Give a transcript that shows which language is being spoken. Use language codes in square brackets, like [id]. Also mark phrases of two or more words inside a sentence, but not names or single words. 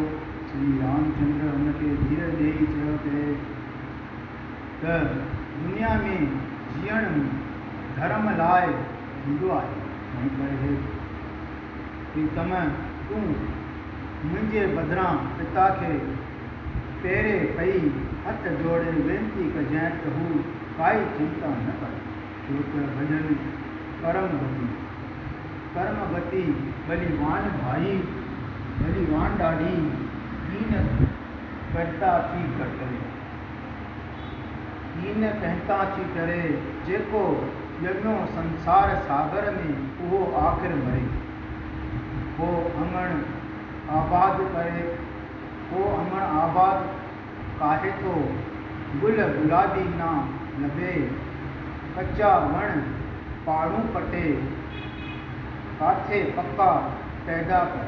[sd] श्री रामचंद्र हुनखे धीरज ॾेई चयो त दुनिया में जीअण धर्म लाइ थींदो आहे। तंहिं करे प्रीतम, तूं मुंहिंजे बदिरां पिता खे पेरे पई हथ जोड़े वेनती कजांइ त हू काई चिंता न करे, छो त भॼन कर्म गति बलिवान भाई, बलिवान ॾाढी हीन करता थी करे, हीन कहता थी करे, जेको ॼमियो संसार सागर में उहो आख़िर मरे। को अङण आबाद काहे थो, गुल गुलाबी ना लभे, कच्चा वण पाड़ू पटे, काथे पक्का पैदा कर।